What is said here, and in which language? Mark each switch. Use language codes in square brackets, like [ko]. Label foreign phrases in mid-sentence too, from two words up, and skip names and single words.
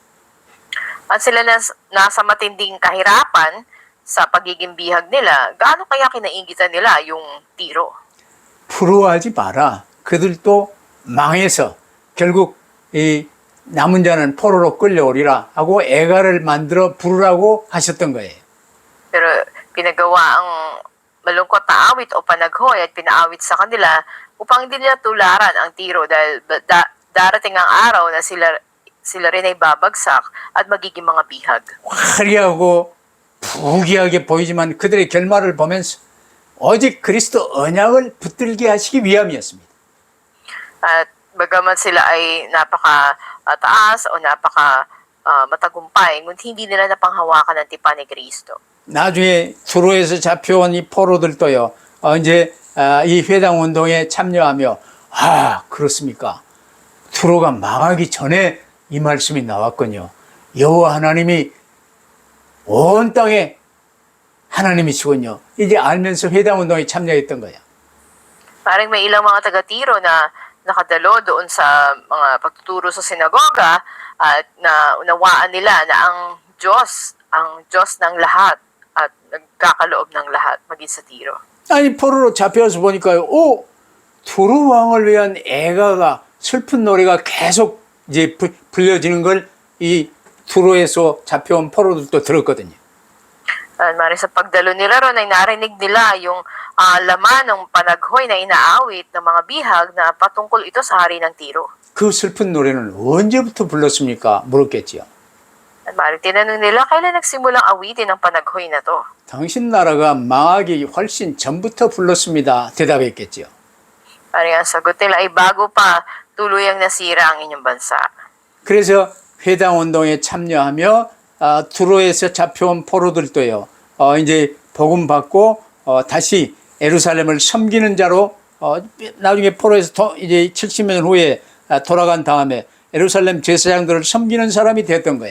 [tl] At sila nasa matinding kahirapan sa pagiging bihag nila, gaano kaya kinaingitan nila yung Tiro? [ko] 부러워하지 마라. 그들도 망해서 결국 이 남은 자는 포로로 끌려오리라 하고 애가를 만들어 부르라고 하셨던 거예요. [tl] Pero pinagawa ang malungkot na awit o panaghoy at pinaawit sa kanila upang hindi nila tularan ang Tiro dahil darating ang araw na sila rin ay babagsak at magiging mga bihag. [ko] 화려하고 부귀하게 보이지만 그들의 결말을 보면서 오직 그리스도 언약을 붙들게 하시기 위함이었습니다. [tl] At bagaman sila ay napaka taas o napaka matagumpay, ngunit hindi nila napanghawakan ang tipan ni Kristo. [ko] 나중에 두로에서 잡혀온 이 포로들도요. 이제 이 회당 운동에 참여하며 그렇습니까? 두로가 망하기 전에 이 말씀이 나왔군요. 여호와 하나님이 온 땅에 하나님이시군요. 이제 알면서 회당 운동에 참여했던 거야. [tl] Parang may ilang mga taga-Tiro na nakadalo doon sa mga pagtuturo sa sinagoga at na unawaan nila na ang Diyos ng lahat at nagkakaloob ng lahat maging sa Tiro. [ko] 아니 포로로 잡혀서 보니까요. 두로 왕을 위한 애가가 슬픈 노래가 계속 이제 불려지는 걸 이 두로에서 잡혀온 포로들도 들었거든요. [tl] Mari sa pagdalo nila ron ay narinig nila yung laman ng panaghoy na inaawit ng mga bihag na patungkol ito sa hari ng Tiro. [ko] 그 슬픈 노래는 언제부터 불렀습니까? 물었겠지요. [tl] At mari tinanong nila kailan nagsimulang awitin ang panaghoy na to. [ko] 당신 나라가 망하기 훨씬 전부터 불렀습니다. 대답했겠지요. [tl] Mari ang sagot nila ay bago pa tuluyang nasira ang inyong bansa. [ko] 그래서 회당 운동에 참여하며 두로에서 잡혀온 포로들도요. 이제 복음 받고 다시 예루살렘을 섬기는 자로 나중에 포로에서 이제 70년 후에 돌아간 다음에 예루살렘 제사장들을 섬기는 사람이 됐던 거예요.